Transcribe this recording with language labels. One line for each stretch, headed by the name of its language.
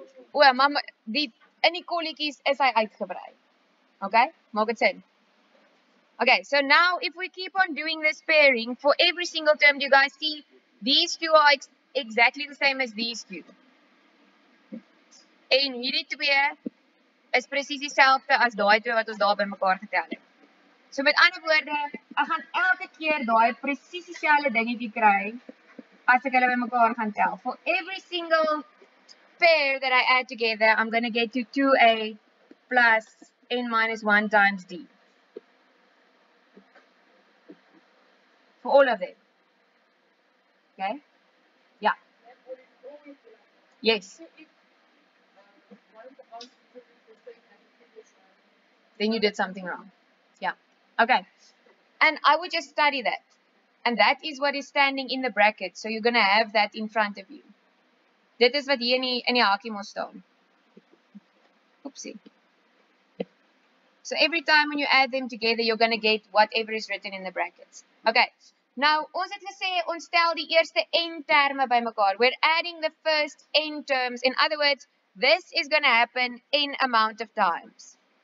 Afrikaans: O, maar die in die kolletjies is hy uitgebrei. Okay? Maak dit sin?
English: Okay, so now if we keep on doing this pairing for every single term, do you guys see these two are exactly the same as these two?
Afrikaans: En hierdie twee is presies dieselfde as daai twee wat ons daar bymekaar getel het. So met ander woorde, ek gaan elke keer daai presies dieselfde dingetjie kry as ek hulle bymekaar gaan tel.
English: For every single pair that I add together, I'm going to get to 2a plus n minus 1 times d. For all of them. Okay? Yeah. Yes. Then you did something wrong. Yeah. Okay. And I would just study that. And that is what is standing in the bracket. So you're going to have that in front of you.
Afrikaans: Dit is wat hier in die hakie moet staan. Oopsie.
English: So every time when you add them together, you're going to get whatever is written in the brackets. Okay.
Afrikaans: Nou, ons het gesê, ons stel die eerste n terme by mekaar.
English: We're adding the first n terms. In other words, this is going to happen n amount of times.